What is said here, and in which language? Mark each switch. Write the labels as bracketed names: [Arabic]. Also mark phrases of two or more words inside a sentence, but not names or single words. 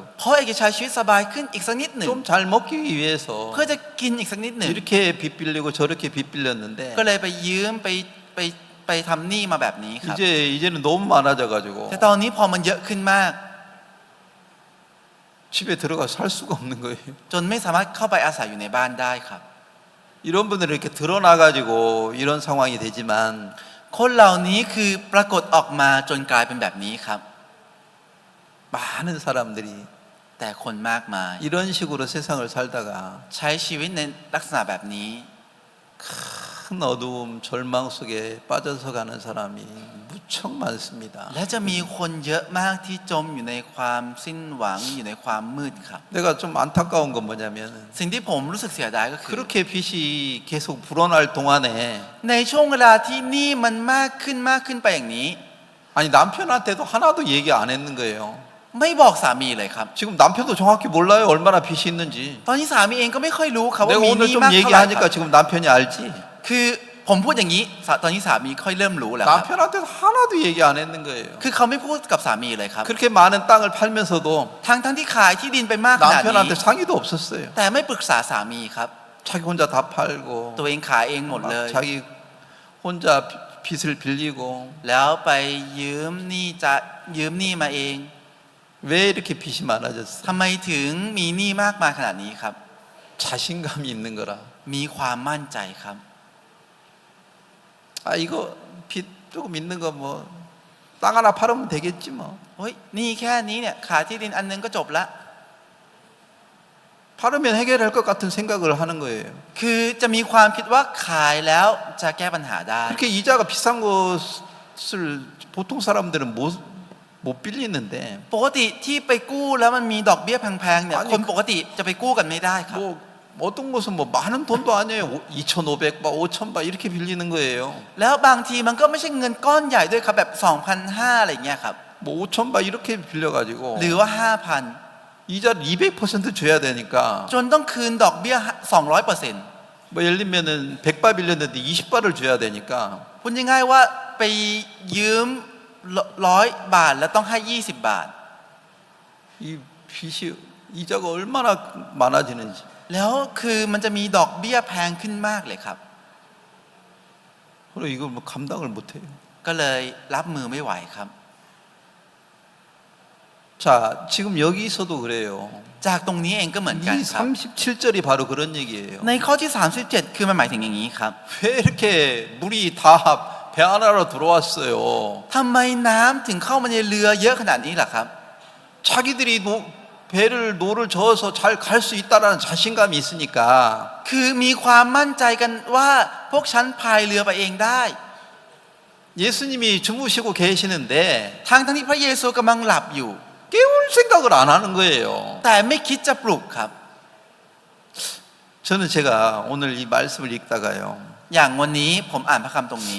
[Thai] เพราะอยากจะใช้ชีวิตสบายขึ้นอีกสักนิดหนึ่ง [Korean] 좀 잘 먹기 위해서 [Thai] เพื่อจะกินอีกสักนิดหนึ่ง [Korean] 이렇게 빚 빌리고 저렇게 빚 빌렸는데 [Thai] ก็เลยไปยืมไปไปทำหนี้มาแบบนี้ครับ [Korean] 이제는 너무 많아져 가지고 [Thai] แต่ตอนนี้พอมันเยอะขึ้นมาก [Korean] 집에 들어가 살 수가 없는 거예요. [Thai] จนไม่สามารถเข้าไปอาศัยอยู่ในบ้านได้ครับ [Korean] 이런 분들은 이렇게 드러나 가지고 이런 상황이 되지만 [Thai] คนเหล่านี้คือปรากฏออกมาจนกลายเป็นแบบนี้ครับ [Korean] 많은 사람들이 [Thai] แต่คนมากมาย [Korean] 이런 식으로 세상을 살다가 [Thai] ใช้ชีวิตในลักษณะแบบนี้ [Korean] 큰 어두움, 절망 속에 빠져서 가는 사람이 무척 많습니다. [Thai] และจะมีคนเยอะมากที่จมอยู่ในความสิ้นหวังอยู่ในความมืดครับ [Korean] 내가 좀 안타까운 건 뭐냐면 [Thai] สิ่งที่ผมรู้สึกเสียดายก็คือ [Korean] 그렇게 빛이 계속 불어날 동안에 [Thai] ในช่วงเวลาที่หนี้มันมากขึ้นไปอย่างนี้ [Korean] 아니 남편한테도 하나도 얘기 안 했는 거예요. [Thai] ไม่บอกสามีเลยครับ [Korean] 지금 남편도 정확히 몰라요 얼마나 빚이 있는지. [Thai] ตอนนี้สามีเองก็ไม่ค่อยรู้ครับว่า [Korean] 내가 [Thai] มีห [Korean] 오늘 [Thai] นี้ [Korean] 좀 [Thai] มากเท่าไหร่ค [Korean] 얘기하니까 [Thai] รับ [Korean] 지금 남편이 알지. [Thai] คือผมพูดอย่างนี้ตอนนี้สามีค่อยเริ่มรู้แล้วครับ [Korean] 남편한테도 하나도 얘기 안 했는 거예요. [Thai] คือเขาไม่พูดกับสามีเลยครับ [Korean] 그렇게 많은 땅을 팔면서도 [Thai] ทั้งที่ขายที่ดินไปมากขนาดนี้ [Korean] 남편한테 상의도 없었어요. [Thai] แต่ไม่ปรึกษาสามีครับ [Korean] 자기 혼자 다 팔고 [Thai] ตัวเองขายเองหมดเลย [Korean] 자기 혼자 빚을 빌리고 [Thai] แล้วไปยืมหนี้มาเอง [Korean] 왜 이렇게 빚이 많아졌어요? [Thai] ทำไมถึงมีหนี้มากมายขนาดนี้ครับ [Korean] 자신감이 있는 거라. [Thai] มีความมั่นใจครับ [Korean] 아 이거 빚 조금 있는 거 뭐 땅 하나 팔으면 되겠지 뭐. [Thai] เฮ้ยหนี้แค่นี้เนี่ยขายที่ดินอันนึงก็จบละ [Korean] 팔으면 해결할 것 같은 생각을 하는 거예요. [Thai] คือจะมีความคิดว่าขายแล้วจะแก้ปัญหาได้ [Korean] 그렇게 이자가 비싼 것을 보통 사람들은 못 빌리는데 [Thai] ปกติที่ไปกู้แล้วมันมีดอกเบี้ยแพงๆเนี่ย อันนี้ คนปกติจะไปกู้กันไม่ได้ครับ [Korean] 뭐 어떤 곳은 뭐 많은 돈도 아니에요. 2,500바, 5,000바 이렇게 빌리는 거예요. [Thai] แล้วบางทีมันก็ไม่ใช่เงินก้อนใหญ่ด้วยครับแบบ 2,500 อะไรเงี้ยครับ [Korean] 뭐 5,000바 이렇게 빌려가지고 [Thai] หรือว่า 5,000 [Korean] 이자를 200% 줘야 되니까 [Thai] จนต้องคืนดอกเบี้ย 200% [Korean] 뭐 예를 들면은 100바 빌렸는데 20바를 줘야 되니까 [Thai] พูดง่ายๆว่าไปยืม100 บาทแล้วต้องให้ 20 บาท [Korean] 이 빚이 이자가 얼마나 많아지는지. [Thai] แล้วคือมันจะมีดอกเบี้ยแพงขึ้นมากเลยครับ [Korean] 그리고 이걸 뭐 감당을 못해요. [Thai] ก็เลยรับมือไม่ไหวครับ [Korean] 자, 지금 여기서도 그래요. [Thai] จากตรงนี้เองก็เหมือนกัน [Korean] 이 [Thai] ครับ [Korean] 37절이 바로 그런 얘기예요. [Thai] ในข้อที่ 37 คือมันหมายถึงอย่างนี้ครับ [Korean] 왜 이렇게 물이 다 배 하나로 들어왔어요? [Thai] ทำไมน้ำถึงเข้ามาในเรือเยอะขนาดนี้ล่ะครับ [Korean] 자기들이 노를 저어서 잘 갈 수 있다라는 자신감이 있으니까 [Thai] คือมีความมั่นใจกันว่าพวกฉันพายเรือไปเองได้ [Korean] 예수님이 주무시고 계시는데 [Thai] ทั้งที่พระเยซูกำลังหลับอยู่ [Korean] 깨울 생각을 안 하는 거예요. [Thai] แต่ไม่คิดจะปลุกครับ [Korean] 저는 제가 오늘 이 말씀을 읽다가요. [Thai] อย่างวันนี้ผมอ่านพระคัมภีร์ตรงนี้